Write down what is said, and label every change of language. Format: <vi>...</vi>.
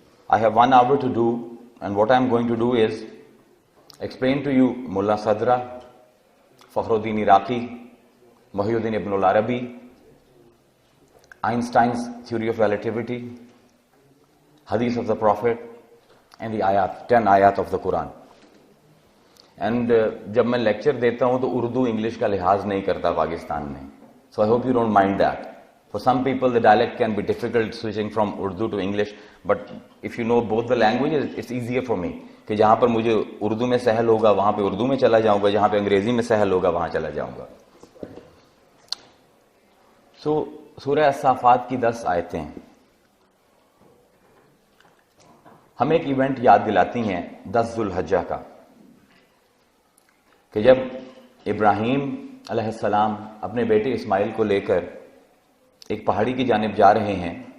<en>I have 1 hour to do, and what I'm going to do is explain to you Mullah Sadra, Fakhruddin Iraqi, Muhyiddin Ibn al-Arabi, Einstein's theory of relativity, Hadith of the Prophet, and the ayat, 10 ayat of the Quran.</en> <ur>And جب میں lecture دیتا ہوں تو Urdu English کا لحاظ نہیں کرتا پاکستان میں.</ur> <en>So I hope you don't mind that. For some people the dialect can be difficult switching from Urdu to English, but if you know both the languages it's easier for me.</en> <ur>کہ جہاں پر مجھے اردو میں سہل ہوگا وہاں پہ اردو میں چلا جاؤں گا, جہاں پہ انگریزی میں سہل ہوگا وہاں چلا جاؤں گا. So سورہ الصافات کی 10 آیتیں ہمیں ایک ایونٹ یاد دلاتی ہیں 10 ذو الحجہ کا, کہ جب ابراہیم علیہ السلام اپنے بیٹے اسماعیل کو لے کر ایک پہاڑی کی جانب جا رہے ہیں,</ur>